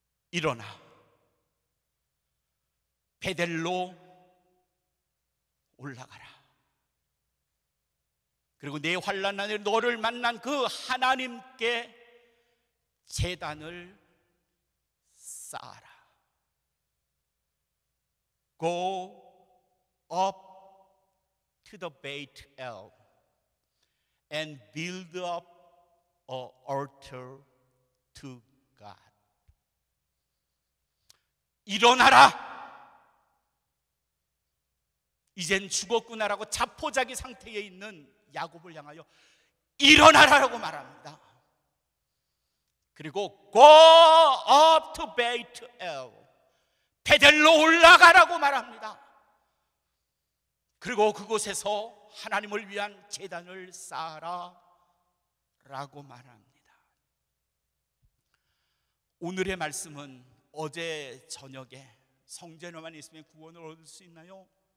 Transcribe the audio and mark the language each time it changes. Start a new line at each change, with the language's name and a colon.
Korean: 일어나 베델로 올라가라. 그리고 내 환난 날에 너를 만난 그 하나님께 제단을 쌓아라.
English: Go up to the Beit El and build up an altar to God.
Korean: 일어나라. 이젠 죽었구나라고 자포자기 상태에 있는 야곱을 향하여 일어나라라고 말합니다. 그리고
English: go up to Beit El,
Korean: 베델로 올라가라고 말합니다. 그리고 그곳에서 하나님을 위한 제단을 쌓아라 라고 말합니다. 오늘의 말씀은 어제 저녁에 성전에만 있으면 구원을 얻을 수 있나요?